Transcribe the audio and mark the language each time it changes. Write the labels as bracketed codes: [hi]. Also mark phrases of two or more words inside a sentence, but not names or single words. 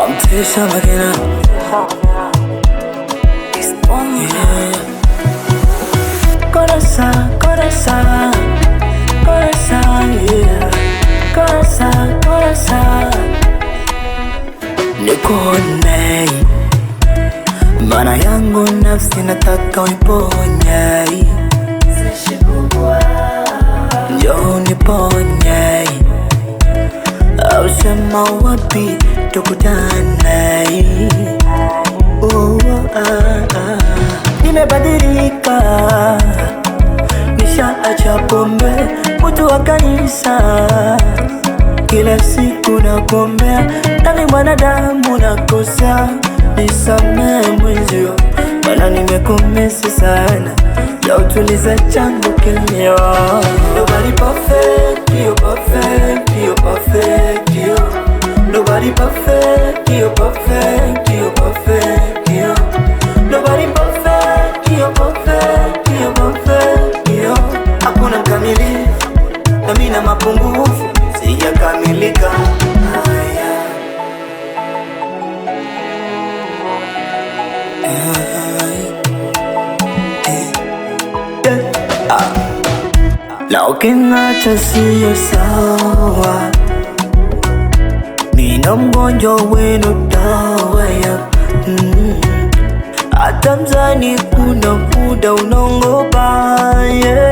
[es] Esa máquina. Yeah. [pt] Coração, coração, coração, yeah. Coração, coração. [sw] Nikone maana yangu nafsi nataka uiponye, njoo uniponye, au sema wapi tukutane. Nimebadilika, nishaacha pombe, mtu wa kanisa, kila siku nagombea, nami mwanadamu nakosea, nisamehe mwenzio, maana nimekumisi sana, ya utuliza changu kilio. [en] Nobody perfect, you're perfect, you're perfect, you. Nobody perfect, you're perfect, you're perfect, you. Nobody perfect, you're perfect, you're perfect, you. [sw] Hakuna mkamilifu, na mimi na mapungufu, sijakamilika. Na ukiniacha siyo sawa, mina mgonjwa wenu dawa ya hata mzani kuna muda unaongopa, yeah.